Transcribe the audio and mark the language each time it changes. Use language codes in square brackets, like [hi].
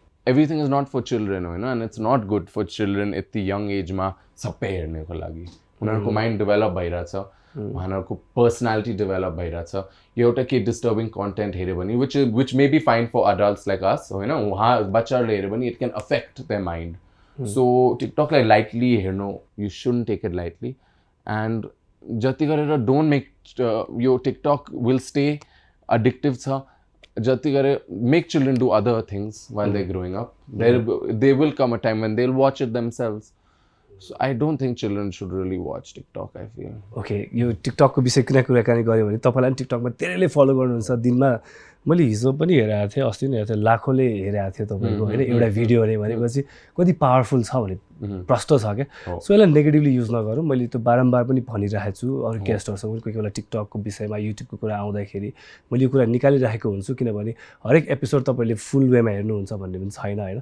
[en] Everything is not for children, you know, and it's not good for children at the young age ma [ne] सबै हेर्नेको लागि. उनीहरूको mind develop भइरहेछ, उनीहरूको personality develop भइरहेछ. यो एउटा के डिस्टर्बिङ कन्टेन्ट हेऱ्यो भने [en] which may be fine for adults like us, [ne] होइन, उहाँ बच्चाहरूले हेऱ्यो भने [en] it can affect their mind. [ne] So टिकटकलाई lightly हेर्नु, [en] you shouldn't take it lightly, [ne] and जति गरेर don't make यो टिकटक will stay addictive छ. जति गरे [en] make children do other things while they're growing up. There will come a time when they'll watch it themselves. So I don't think children should really watch TikTok, I feel. [ne] Okay, यो टिकटकको विषय कुराकानी गऱ्यो भने तपाईँलाई पनि टिकटकमा धेरैले follow गर्नुहुन्छ। दिनमा मैले हिजो पनि हेरेको थिएँ, अस्ति पनि हेरेको थिएँ, लाखौँले हेरेको थियो तपाईँको होइन एउटा भिडियो हेरेँ भनेपछि कति पावरफुल छ भने प्रष्ट छ क्या। सो यसलाई नेगेटिभली युज नगरौँ। मैले त्यो बारम्बार पनि भनिरहेको छु अरू गेस्टहरूसँग पनि, कोही कोही बेला टिकटकको विषयमा युट्युबको कुरा आउँदाखेरि मैले यो कुरा निकालिरहेको हुन्छु, किनभने हरेक एपिसोड तपाईँले फुल वेमा हेर्नुहुन्छ भन्ने पनि छैन होइन।